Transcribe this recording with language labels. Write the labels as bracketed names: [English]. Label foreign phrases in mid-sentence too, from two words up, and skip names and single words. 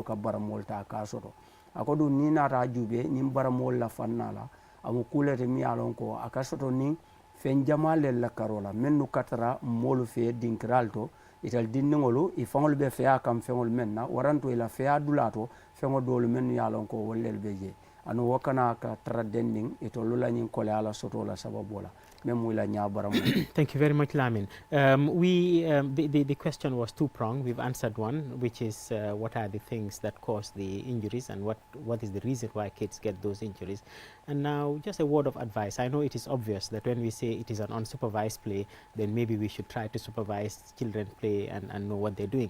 [Mandingo] ka baramolu taa ka soto a ko duŋ niŋ naata a juubee ñiŋ baramolu la fannaa la amu kuulete miŋ ye a loŋ ko a ka soto niŋ feŋ jamaa lelu la karoo la mennu ka tara moolu fee dinkiraalu to itali dinniŋolu i faŋolu be feyaa kaŋ feŋolu meŋ na waranto i la feyaa dulaa to feŋo doolu mennu ye a loŋ ko wolu lelu be jee anu wo kana ka tara dendiŋ itolu la ñiŋ kole ala soto la sababoo la meŋ mu la ñaa baramoo. [English] Thank you very much, Lamin. The question was two-pronged. We've answered one, which is what are the things that cause the injuries and what is the reason why kids get those injuries. And now just a word of advice. I know it is obvious that when we say it is an unsupervised play, then maybe we should try to supervise children play and know what they're doing.